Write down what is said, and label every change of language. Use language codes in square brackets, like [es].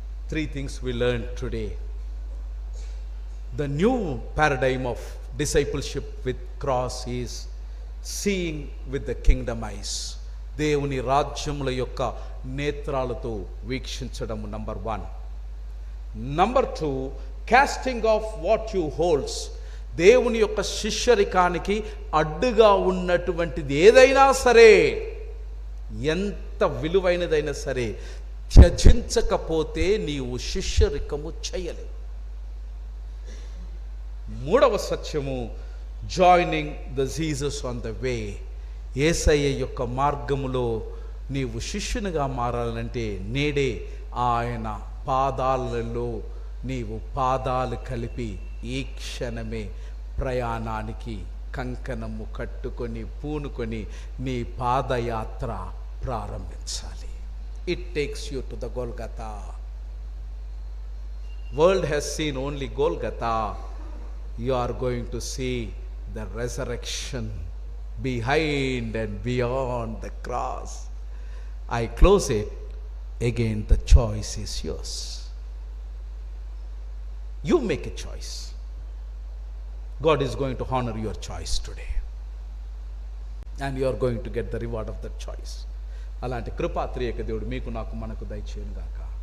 [en] 3 things we learned today. The new paradigm of discipleship with cross is seeing with the kingdom eyes. [te] దేవుని రాజ్యముల యొక్క నేత్రాలతో వీక్షించడం number 1. [en] Number 2, casting off what you holds. [te] దేవుని యొక్క శిష్యరికానికి అడ్డుగా ఉన్నటువంటిది ఏదైనా సరే, ఎంత విలువైనదైనా సరే, త్యజించకపోతే నీవు శిష్యరికము చేయలేవు. 3వ సత్యము, [en] Joining the Jesus on the way. [te] యేసయ్య యొక్క మార్గములో నీవు శిష్యునిగా మారాలంటే నేడే ఆయన పాదాలలో నీవు పాదాలు కలిపి ఈ క్షణమే ప్రయాణానికి కంకణము కట్టుకొని పూనుకొని నీ పాదయాత్ర ప్రారంభించాలి. [en] It takes you to the Golgotha. World has seen only Golgotha. You are going to see the resurrection behind and beyond the cross. I close it. Again, the choice is yours. You make a choice. God is going to honor your choice today, and you are going to get the reward of that choice. [te] అలాంటి కృపా త్రియక దేవుడు మీకు నాకు మనకు దయచేయును గాక.